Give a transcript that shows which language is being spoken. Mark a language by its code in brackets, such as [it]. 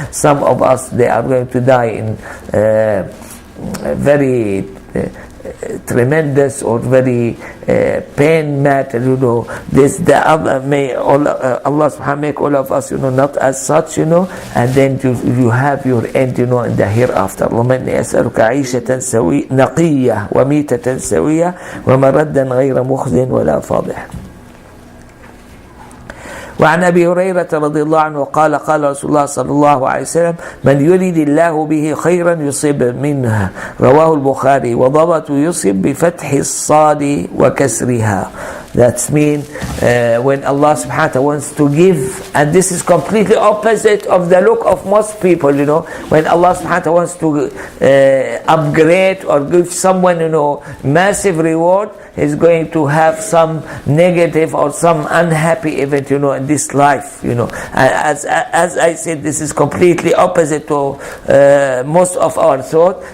[en] Some of us, they are going to die in very tremendous or very pain matter, this the other, may Allah subhanahu make all of us, not as such, and then you have your end, in the hereafter. [ar] اللهم إني أسألك عيشة نقية وميتة سوية ومردا غير مخزٍ ولا فاضح. وعن أبي هريرة رضي الله عنه قال قال رسول الله صلى الله عليه وسلم من يريد الله به خيرا يصب منها رواه البخاري وضبط يصب بفتح الصاد وكسرها. [en] That means when Allah subhanahu wa ta'ala wants to give, and this is completely opposite of the look of most people, when Allah subhanahu wa ta'ala wants to upgrade or give someone, massive reward, he's going to have some negative or some unhappy event, in this life, As I said, this is completely opposite to most of our thought.